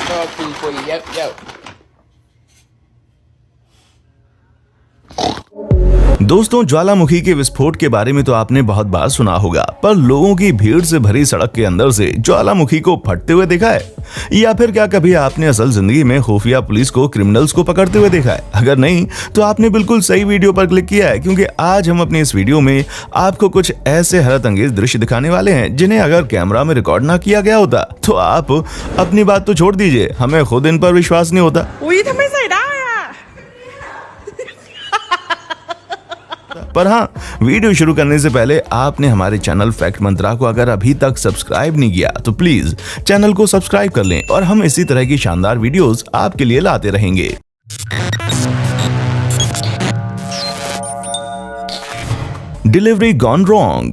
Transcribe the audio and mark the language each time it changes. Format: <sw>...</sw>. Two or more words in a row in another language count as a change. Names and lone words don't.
<en>for you. Yep.</en> <hi>दोस्तों, ज्वालामुखी के विस्फोट के बारे में तो आपने बहुत बार सुना होगा, पर लोगों की भीड़ से भरी सड़क के अंदर से ज्वालामुखी को फटते हुए देखा है? या फिर क्या कभी आपने असल जिंदगी में खुफिया पुलिस को क्रिमिनल्स को पकड़ते हुए देखा है? अगर नहीं तो आपने बिल्कुल सही वीडियो पर क्लिक किया है, क्योंकि आज हम अपने इस वीडियो में आपको कुछ ऐसे हैरत अंगेज दृश्य दिखाने वाले हैं जिन्हें अगर कैमरा में रिकॉर्ड ना किया गया होता तो आप अपनी बात तो छोड़ दीजिए, हमें खुद इन पर विश्वास नहीं होता।</hi> <th>อุ๊ยทำไมใส่ได้อะ</th> <hi>पर हाँ, वीडियो शुरू करने से पहले आपने हमारे चैनल फैक्ट मंत्रा को अगर अभी तक सब्सक्राइब नहीं किया तो प्लीज चैनल को सब्सक्राइब कर लें और हम इसी तरह की शानदार वीडियोस आपके लिए लाते रहेंगे।</hi> <en>Delivery gone wrong.</en>